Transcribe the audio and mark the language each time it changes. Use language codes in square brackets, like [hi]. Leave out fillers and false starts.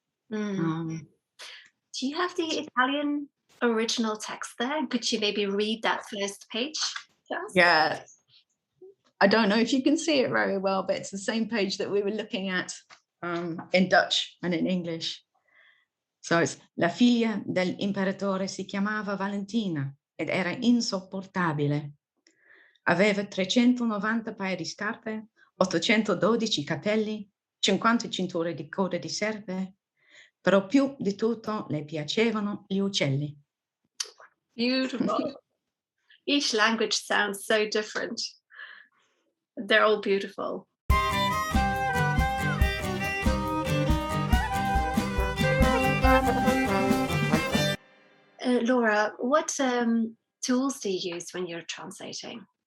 [en] Do you have the Italian original text there? Could you maybe read that first page to us? Yeah. I don't know if you can see it very well, but it's the same page that we were looking at in Dutch and in English. So it's [it] la figlia dell'imperatore si chiamava Valentina ed era insopportabile. Aveva 390 paia di scarpe, 812 capelli, 50 cinture di coda di serpe, però più di tutto le piacevano gli uccelli. [en] Beautiful. Each language sounds so different. They're all beautiful. Laura, what tools do you use when you're translating?